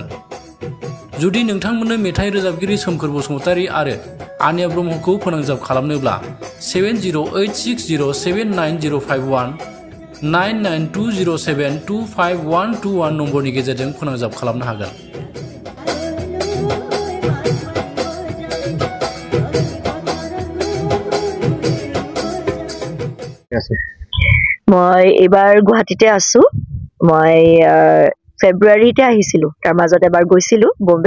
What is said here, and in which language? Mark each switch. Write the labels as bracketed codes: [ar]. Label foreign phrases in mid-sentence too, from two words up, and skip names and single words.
[brx] जुदि नोंथांमोननो मेथाइ रोजाबगिरि सोमखोर बसुमतारि आरो आनाया ब्रह्मखौ फोनांजाब खालामनोब्ला 7086079051 9920725121 नम्बरनि गेजेरजों फोनांजाब खालामनो हागोन। [as] মই এইবাৰ গুৱাহাটীতে আছোঁ। মই ফেব্ৰুৱাৰীতে আহিছিলোঁ, তাৰ মাজত এবাৰ গৈছিলোঁ বম্বে।